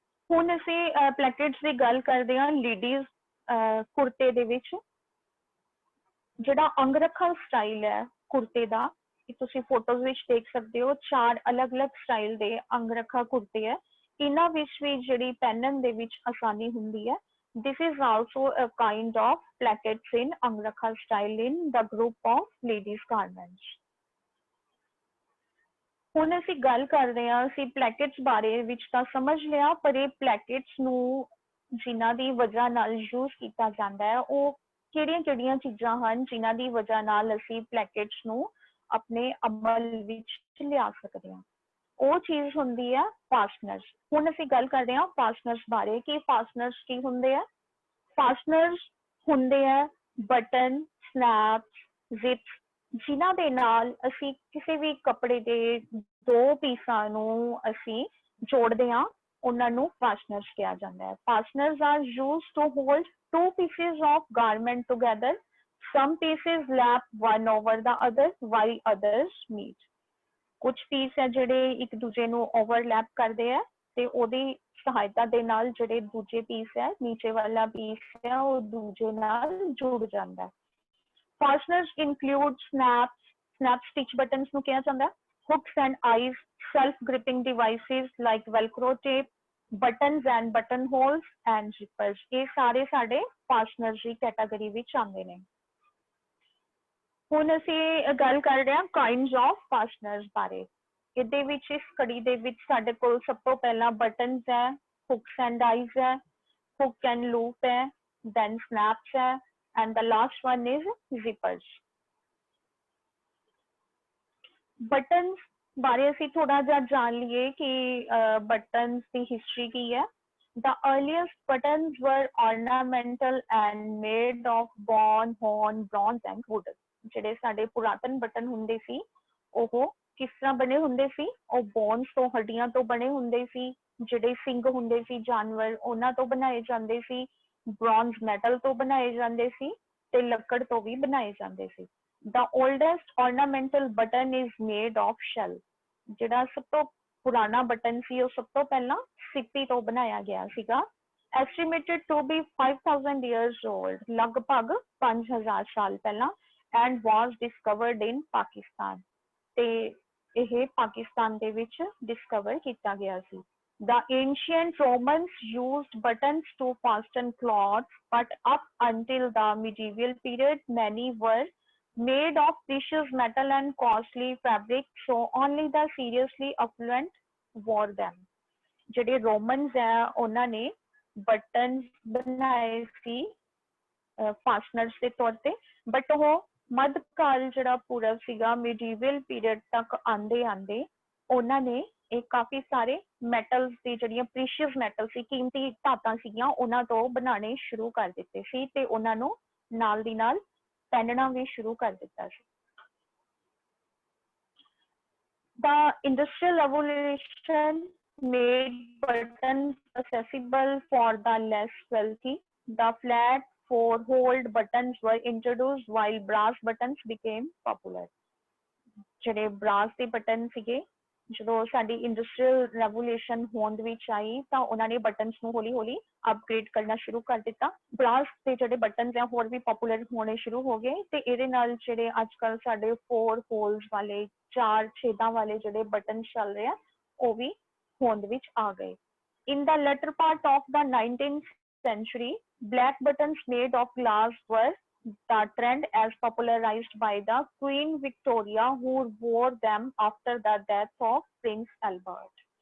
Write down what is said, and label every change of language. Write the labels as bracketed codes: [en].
[pa] ਹੁਣ ਅਸੀਂ ਪਲੈਕਟਸ ਦੀ ਗੱਲ ਕਰਦੇ ਹਾਂ ਲੇਡੀਜ਼ ਕੁਰਤੇ ਦੇ ਵਿੱਚ। ਜਿਹੜਾ ਅੰਗਰਖਾ ਸਟਾਈਲ ਹੈ ਕੁਰਤੇ ਦਾ, ਤੁਸੀਂ ਫੋਟੋਜ਼ ਵਿੱਚ ਦੇਖ ਸਕਦੇ ਹੋ, 4 ਅਲੱਗ-ਅਲੱਗ ਸਟਾਈਲ ਦੇ ਅੰਗਰਖਾ ਕੁਰਤੇ ਹੈ। ਇਹਨਾਂ ਵਿੱਚ ਵੀ ਜਿਹੜੀ ਪਹਿਨਣ ਦੇ ਵਿੱਚ ਆਸਾਨੀ ਹੁੰਦੀ ਹੈ। [en] This is also a kind of plackets in Angrakha style in the group of ladies garments. [pa] ਹੁਣ ਅਸੀਂ ਗੱਲ ਕਰਦੇ ਹਾਂ, ਅਸੀਂ ਪਲੈਕਟਸ ਬਾਰੇ ਵਿੱਚ ਤਾਂ ਸਮਝ ਲਿਆ, ਪਰ ਇਹ ਪਲੈਕਟਸ ਨੂੰ ਜਿਨ੍ਹਾਂ ਦੀ ਵਜ੍ਹਾ ਨਾਲ ਯੂਜ਼ ਕੀਤਾ ਜਾਂਦਾ ਹੈ ਉਹ ਕਿਹੜੀਆਂ ਚੀਜ਼ਾਂ ਹਨ ਜਿਨ੍ਹਾਂ ਦੀ ਵਜ੍ਹਾ ਨਾਲ ਅਸੀਂ ਪਲੈਕੇਟਸ ਨੂੰ ਆਪਣੇ ਅਮਲ ਵਿੱਚ ਲਿਆ ਸਕਦੇ ਹਾਂ। ਉਹ ਚੀਜ਼ ਹੁੰਦੀ ਹੈ ਫਾਸਟਨਰਸ। ਹੁਣ ਅਸੀਂ ਗੱਲ ਕਰਦੇ ਹਾਂ ਫਾਸਟਨਰਸ ਬਾਰੇ ਕਿ ਫਾਸਟਨਰਸ ਕੀ ਹੁੰਦੇ ਆ। ਫਾਸਟਨਰਸ ਹੁੰਦੇ ਆ ਬਟਨ, ਸਨੈਪਸ, ਜ਼ਿਪਸ, ਜਿਨ੍ਹਾਂ ਦੇ ਨਾਲ ਅਸੀਂ ਕਿਸੇ ਵੀ ਕੱਪੜੇ ਦੇ ਦੋ ਪੀਸਾਂ ਨੂੰ ਅਸੀਂ ਜੋੜਦੇ ਹਾਂ, ਉਹਨਾਂ ਨੂੰ ਫਾਸਟਨਰਸ ਕਿਹਾ ਜਾਂਦਾ ਹੈ। [en] Fasteners are used to hold two pieces of garment together. Some pieces lap one over the other while others meet. [pa] ਕੁਝ ਪੀਸ ਹੈ ਜਿਹੜੇ ਇੱਕ ਦੂਜੇ ਨੂੰ ਓਵਰਲੈਪ ਕਰਦੇ ਆ ਤੇ ਉਹਦੀ ਸਹਾਇਤਾ ਦੇ ਨਾਲ ਜਿਹੜੇ ਦੂਜੇ ਪੀਸ ਹੈ, ਨੀਚੇ ਵਾਲਾ ਪੀਸ ਹੈ, ਉਹ ਦੂਜੇ ਨਾਲ ਜੁੜ ਜਾਂਦਾ ਹੈ। [en] Fasteners include snaps, snap stitch buttons [pa] ਨੂੰ ਕਿਹਾ ਜਾਂਦਾ, [en] hooks and eyes, self-gripping devices like velcro tape, buttons and buttonholes and zippers. [pa] ਇਹ ਸਾਰੇ ਸਾਡੇ ਫਾਸਟਨਰਸ ਦੀ ਕੈਟਾਗਰੀ ਵਿੱਚ ਆਉਂਦੇ ਨੇ। ਹੁਣ ਅਸੀਂ ਗੱਲ ਕਰ ਰਹੇ ਹਾਂ ਕਾਈਂਡਸ ਆਫ ਫਾਸਟਨਰਸ ਬਾਰੇ। ਇਹਦੇ ਵਿੱਚ ਇਸ ਕੜੀ ਦੇ ਵਿੱਚ ਸਾਡੇ ਕੋਲ ਸਭ ਤੋਂ ਪਹਿਲਾਂ ਬਟਨਸ ਹੈ, ਹੁਕਸ ਐਂਡ ਆਈਜ਼ ਹੈ, ਹੁਕ ਐਂਡ ਲੂਪ ਹੈ, ਦੈਨ ਸਨੈਪਸ ਹੈ, [en] And the last one is zippers. [pa] Buttons ਬਾਰੇ ਅਸੀਂ ਥੋੜਾ ਜਿਹਾ ਜਾਣ ਲਈਏ ਕਿ ਬਟਨਸ ਦੀ ਹਿਸਟਰੀ ਕੀ ਹੈ। [en] The earliest buttons were ornamental and made of bone, horn, bronze and wood. [pa] ਜਿਹੜੇ ਸਾਡੇ ਪੁਰਾਤਨ ਬਟਨ ਹੁੰਦੇ ਸੀ ਉਹ ਕਿਸ ਤਰ੍ਹਾਂ ਬਣੇ ਹੁੰਦੇ ਸੀ? ਉਹ ਬੋਨਸ ਤੋਂ, ਹੱਡੀਆਂ ਤੋਂ ਬਣੇ ਹੁੰਦੇ ਸੀ। ਜਿਹੜੇ ਸਿੰਗ ਹੁੰਦੇ ਸੀ ਜਾਨਵਰ, ਉਹਨਾਂ ਤੋਂ ਬਣਾਏ ਜਾਂਦੇ ਸੀ। ਬ੍ਰੌਂਜ਼ ਮੈਟਲ ਤੋਂ ਬਣਾਏ ਜਾਂਦੇ ਸੀ ਤੇ ਲੱਕੜ ਤੋਂ ਵੀ ਬਣਾਏ ਜਾਂਦੇ ਸੀ। [en] The oldest ornamental button is made of shell. [pa] ਜਿਹੜਾ ਸਭ ਤੋਂ ਪੁਰਾਣਾ ਬਟਨ ਸੀ ਉਹ ਸਭ ਤੋਂ ਪਹਿਲਾਂ ਸਿੱਪੀ ਤੋਂ ਬਣਾਇਆ ਗਿਆ ਸੀਗਾ। [en] Estimated to be 5000 years old, [pa] ਲਗਭਗ 5000 ਸਾਲ ਪਹਿਲਾਂ, [en] and was discovered in Pakistan. [pa] ਤੇ ਇਹ ਪਾਕਿਸਤਾਨ ਦੇ ਵਿੱਚ ਡਿਸਕਵਰ ਕੀਤਾ ਗਿਆ ਸੀ। [en] The ancient Romans used buttons to fasten cloths, but up until the medieval period, many were made of precious metal and costly fabric, so only the seriously affluent wore them. [pa] ਜਿਹੜੇ ਰੋਮਨਸ ਹੈ ਉਹਨਾਂ ਨੇ button ਬਣਾਏ ਸੀ ਫਾਸਟਨਰਸ ਦੇ ਤੌਰ ਤੇ, but ਉਹ ਮੱਧਕਾਲ ਜਿਹੜਾ ਪੂਰਵ ਸੀਗਾ, ਮਿਡੀਵਲ ਪੀਰੀਅਡ ਤੱਕ ਆਂਦੇ ਆਂਦੇ ਉਹਨਾਂ ਨੇ ਇਹ ਕਾਫੀ ਸਾਰੇ ਮੈਟਲਸ ਦੀ ਜਿਹੜੀਆਂ ਪ੍ਰੀਸ਼ੀਅਸ ਮੈਟਲ ਸੀ, ਕੀਮਤੀ ਧਾਤਾਂ ਸੀਗੀਆਂ, ਉਹਨਾਂ ਤੋਂ ਬਣਾਉਣੇ ਸ਼ੁਰੂ ਕਰ ਦਿੱਤੇ ਸੀ ਤੇ ਉਹਨਾਂ ਨੂੰ ਨਾਲ ਦੀ ਨਾਲ ਪਹਿਨਣਾ ਵੀ ਸ਼ੁਰੂ ਕਰ ਦਿੱਤਾ ਸੀ। [en] The industrial revolution made buttons accessible for the less wealthy. The flat four-hole buttons were introduced while brass buttons became popular. [pa] ਜਿਹੜੇ brass ਦੇ ਬਟਨ ਸੀਗੇ, ਜਦੋਂ ਸਾਡੀ ਇੰਡਸਟਰੀਅਲ ਰੈਵੋਲੂਸ਼ਨ ਹੋਂਦ ਵਿੱਚ ਆਈ ਤਾਂ ਉਹਨਾਂ ਨੇ ਬਟਨਸ ਨੂੰ ਹੌਲੀ ਹੌਲੀ ਅਪਗ੍ਰੇਡ ਕਰਨਾ ਸ਼ੁਰੂ ਕਰ ਦਿੱਤਾ। ਬ੍ਰਾਸ ਦੇ ਜਿਹੜੇ ਬਟਨਸ ਆ ਹੋਰ ਵੀ ਪਪੂਲਰ ਹੋਣੇ ਸ਼ੁਰੂ ਹੋ ਗਏ ਤੇ ਇਹਦੇ ਨਾਲ ਜਿਹੜੇ ਅੱਜ ਕੱਲ ਸਾਡੇ 4 ਹੋਲਸ ਵਾਲੇ, 4 ਛੇਦਾਂ ਵਾਲੇ ਜਿਹੜੇ ਬਟਨ ਚੱਲ ਰਹੇ ਆ ਉਹ ਵੀ ਹੋਂਦ ਵਿੱਚ ਆ ਗਏ। [en] In the latter part of the 19th century, black buttons made of glass were the trend as popularized by the Queen Victoria, who wore them after the death of Prince Albert.